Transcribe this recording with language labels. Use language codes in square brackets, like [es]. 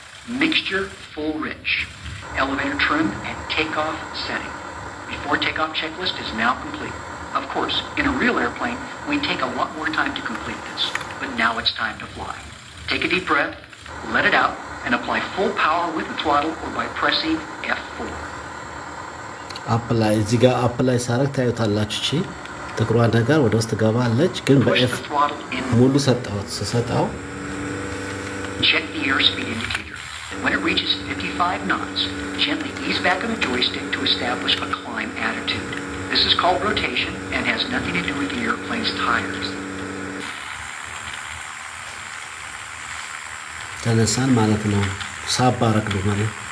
[en] Mixture full rich. Elevator trim and takeoff setting. Before takeoff checklist is now complete. Of course, in a real airplane, we take a lot more time to complete this, but now it's time to fly. Take a deep breath, let it out, and apply full power with the throttle or by pressing F4. [am] apply እዚህ ጋር apply ሳረግ ታዩታላችሁ እቺ ጥቁሯ ነገር ወደ ውስጥ ገባለች ግን በኤፍ ሙሉ ሰጣው [en] check the airspeed indicator. When it reaches 55 knots, gently ease back on the joystick to establish a climb attitude. This is called rotation and has nothing to do with the airplane's tires. [am] ተነሳን ማለት ነው ሳባረክ ነው ማለት